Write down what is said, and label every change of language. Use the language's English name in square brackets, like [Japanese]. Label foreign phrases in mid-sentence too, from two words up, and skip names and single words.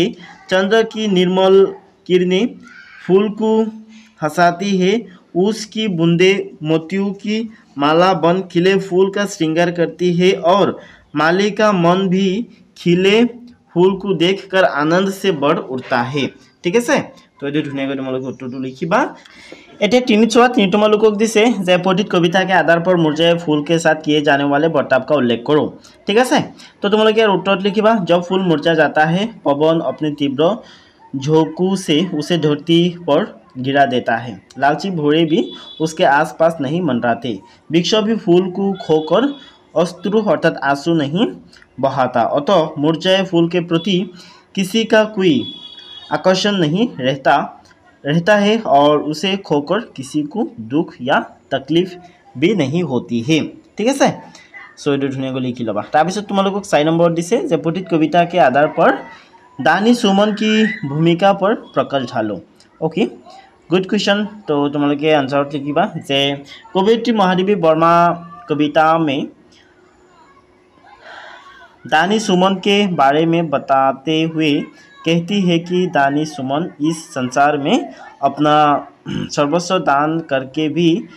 [Hindi] चंद्र की निर्मल किरणें फूल को हंसाती है। उसकी बूंदे मोतियों की माला बन खिले फूल का श्रृंगार करती है और माली का मन भी खिले फूल को देखकर आनंद से बढ़ उठता है। [Assamese] ठीक है, तो ये ধুনীয়াকৈ তোমালোকে উত্তৰটো লিখিবা। এটা 3 তোমালোকক দিছে যে [Hindi] पठित कविता के आधार पर मुरझाए फूल के साथ किए जाने वाले बर्ताव का उल्लेख करो। ठीक है, तो [Assamese] তোমালোকে যাৰ উত্তৰ লিখিবা [Hindi] जब फूल मुरझा जाता है पवन अपने तीव्र झोंकों से उसे धरती पर गिरा देता है। लालची भौरे भी उसके आसपास नहीं मंडराते। वृक्ष भी फूल को खोकर अश्रु अर्थात आंसू नहीं बहाता। अतः मुरझाए फूल के प्रति किसी का कोई आकर्षण नहीं रहता है और उसे खोकर किसी को दुख या तकलीफ भी नहीं होती है। ठीक है, सो ये [Assamese] ধুনীয়াকৈ লিখি লʼবা। তাৰপিছত তোমালোকক 4 নম্বৰ দিছে যে [Hindi] पठित कविता के आधार पर दानी सुमन की भूमिका पर प्रकाश डालो। [English] okay, good question. [Hindi] तो तुम्हारे आंसर [Assamese] লিখিবা যে [Hindi] कवियत्री महादेवी वर्मा कविता में दानी सुमन के बारे में बताते हुए कहती है कि दानी सुमन इस संसार में अपना सर्वस्व दान करके भी